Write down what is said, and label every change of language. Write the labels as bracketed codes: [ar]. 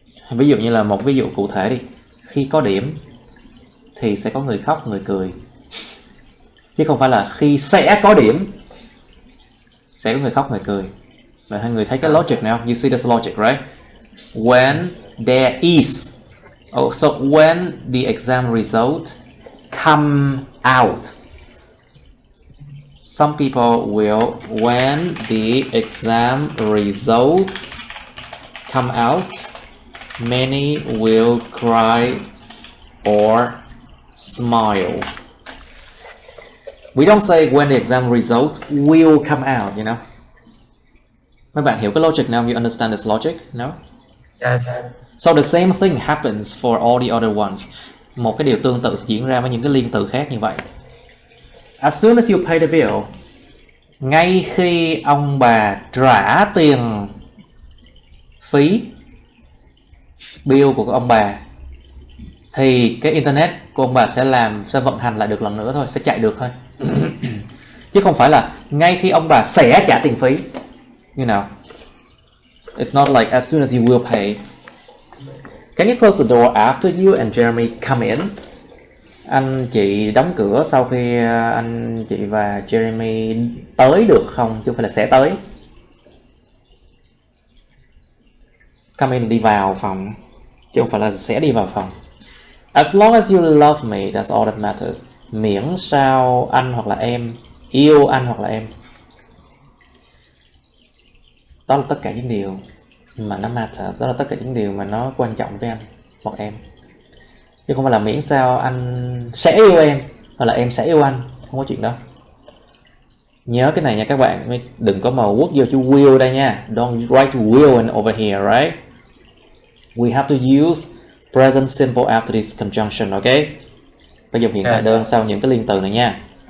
[vi] Ví dụ như là một ví dụ cụ thể đi. Khi có điểm thì sẽ có người khóc, người cười. Chứ không phải là khi sẽ có điểm sẽ có người khóc, người cười. Và hai người thấy cái logic nào? [en] You see this logic, right? When there is. Oh, so when the exam result come out. Some people will, when the exam results come out, many will cry or smile. We don't say when the exam result will come out, you know. [vi] Mấy bạn hiểu cái logic nào? [en] You understand this logic? No? Yes. So the same thing happens for all the other ones. [vi] Một cái điều tương tự diễn ra với những cái liên từ khác như vậy. [en] As soon as you pay the bill, [vi] ngay khi ông bà trả tiền phí bill của ông bà thì cái internet của ông bà sẽ vận hành lại được lần nữa thôi, sẽ chạy được thôi. Chứ không phải là ngay khi ông bà sẽ trả tiền phí. [en] You know, it's not like as soon as you will pay. Can you close the door after you and Jeremy come in? [vi] Anh chị đóng cửa sau khi anh chị và Jeremy tới được không? Chứ không phải là sẽ tới. [en] Come in [vi] đi vào phòng, chứ không phải là sẽ đi vào phòng. [en] As long as you love me, that's all that matters. [vi] Miễn sao anh hoặc là em yêu anh hoặc là em. Đó là tất cả những điều mà nó matters. Đó là tất cả những điều mà nó quan trọng với anh hoặc em. Chứ không phải là miễn sao anh sẽ yêu em hoặc là em sẽ yêu anh. Không có chuyện đó. Nhớ cái này nha các bạn. Đừng có mà quốc vô chữ will đây nha. [en] Don't write will over here, right? We have to use present simple after this conjunction, okay? [vi] Phải dùng hiện tại đơn sau những cái liên từ này nha.